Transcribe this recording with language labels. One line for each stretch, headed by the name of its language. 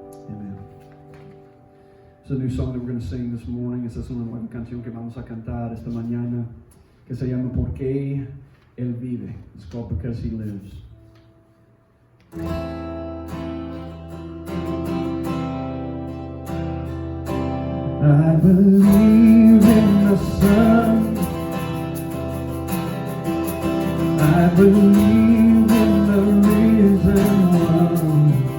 English: It's a new song that we're going to sing this morning.
Spanish: Esa es una nueva canción que vamos a cantar esta mañana, que se llama Porque Él Vive.
English: It's called Because He Lives. I believe in the Son. I believe in the risen one.